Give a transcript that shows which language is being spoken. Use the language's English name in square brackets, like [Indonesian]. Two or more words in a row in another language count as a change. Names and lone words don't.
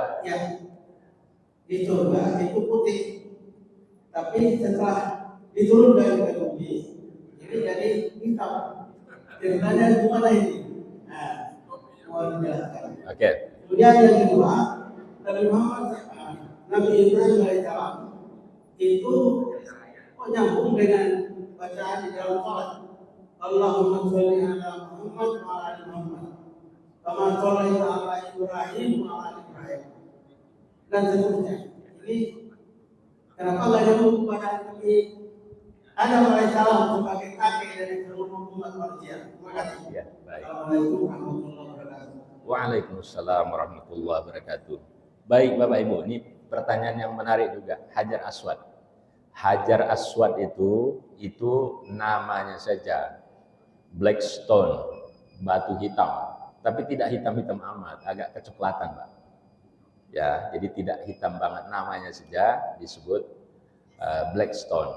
[Indonesian] Ya, di surga itu putih, tapi setelah diturunkan ke bumi ini jadi hitam. Ceritanya gimana ini? Nah, mau dijelaskan. Oke. Kemudian yang kedua, Nabi Nabi Ibrahim alaihissalam itu nyambung dengan bacaan di dalam salat. [Arabic] اللهم صل على محمد وعلى محمد. كما صليت على إبراهيم وعلى إبراهيم. [Indonesian] Dan seterusnya. Ini kenapa nggak nyambung kepada Nabi Adam alaihissalam sebagai kakek dari seluruh umat manusia? Terima kasih. Ya, baik. [Arabic] السلام عليكم ورحمة الله وبركاته. وعليكم السلام ورحمة الله وبركاته. [Indonesian] Baik Bapak Ibu, ini pertanyaan yang menarik juga. Hajar Aswad. Hajar Aswad itu namanya saja [English] black stone, [Indonesian] batu hitam, tapi tidak hitam-hitam amat, agak kecoklatan, Pak. Ya, jadi tidak hitam banget, namanya saja disebut [English] black stone.